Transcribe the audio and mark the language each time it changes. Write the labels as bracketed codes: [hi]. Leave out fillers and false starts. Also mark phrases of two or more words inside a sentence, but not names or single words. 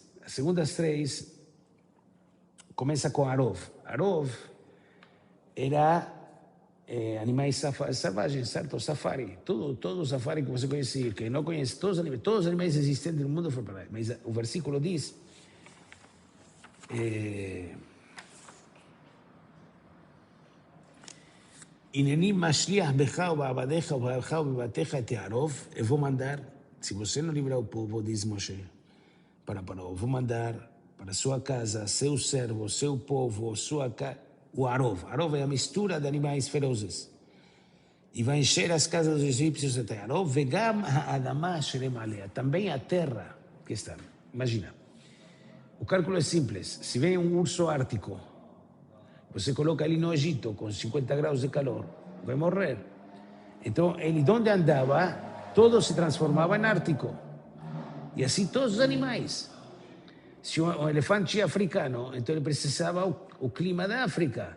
[pt] As segundas 3 começa com Arov. Arov era animais selvagens, certo? Safari. Todo safari que você conhecia, que não conhece, todos os animais existentes no mundo foram para lá. Mas o versículo diz [he] הנני משליח בך ובעבדיך ובעמך ובבתיך את ערוב. [pt] Eu vou mandar, se você não livrar o povo, diz Moshe, para Paró, vou mandar para sua casa, seu servo, seu povo, sua casa, o Arov. Arov é a mistura de animais ferozes. E vai encher as casas dos egípcios até Arov, [he] וגם האדמה שרם עליה. [pt] Também a terra que está. Imagina. O cálculo é simples. Se vem um urso ártico, você coloca ele no Egito com 50 graus de calor, vai morrer. Então, ele onde andava, todo se transformava em ártico. E assim todos os animais. Se um elefante africano, então ele precisava o clima da África.